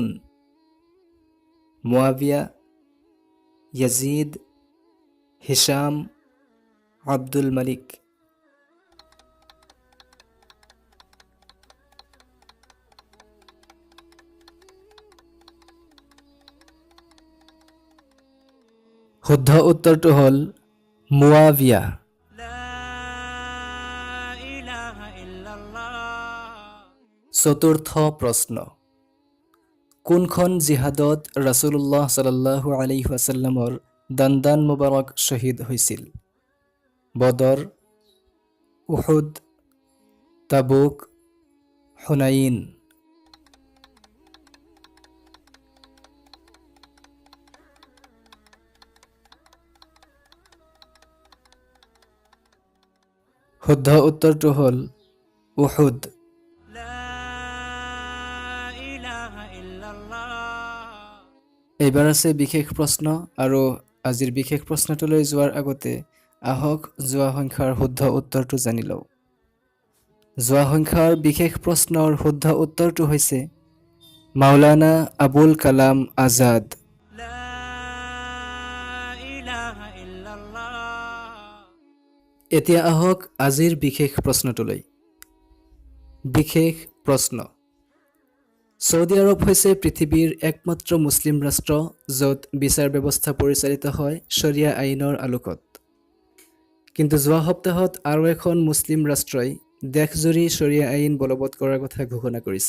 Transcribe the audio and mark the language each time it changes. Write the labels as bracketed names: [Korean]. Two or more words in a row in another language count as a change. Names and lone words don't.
[Assamese] মুআবিয়া, ইয়াজিদ, হিশাম, আব্দুল মালিক। শুদ্ধ উত্তৰটো হ'ল মুআবিয়া। [Arabic] لا إله إلا الله [Assamese] চতুৰ্থ প্ৰশ্ন, কোনখন জিহাদত ৰাছুলুল্লাহ [Arabic] صلى الله عليه وسلم [Assamese] দান্দান মুবাৰক শ্বহীদ হৈছিল? বদৰ, উহুদ, তাবুক, হুনাইন। শুদ্ধ উত্তৰটো হ'ল উহুদ। [Arabic] لا إله إلا الله [Assamese] এইবাৰ আছে বিশেষ প্ৰশ্ন, আৰু আজিৰ বিশেষ প্ৰশ্নটোলৈ যোৱাৰ আগতে আহক যোৱা সংখ্যাৰ শুদ্ধ উত্তৰটো জানি লওঁ। যোৱা সংখ্যাৰ বিশেষ প্ৰশ্নৰ শুদ্ধ উত্তৰটো হৈছে মাওলানা আবুল কালাম আজাদ। [Arabic] لا إله إلا الله [Assamese] এতিয়া আহক আজিৰ বিশেষ প্ৰশ্নটোলৈ। বিশেষ প্ৰশ্ন, ছৌদি আৰব হৈছে পৃথিৱীৰ একমাত্ৰ মুছলিম ৰাষ্ট্ৰ য'ত বিচাৰ ব্যৱস্থা পৰিচালিত হয় শৰিয়া আইনৰ আলোকত। কিন্তু যোৱা সপ্তাহত আৰু এখন মুছলিম ৰাষ্ট্ৰই দেশজুৰি শৰিয়া আইন বলবৎ কৰাৰ কথা ঘোষণা কৰিছে।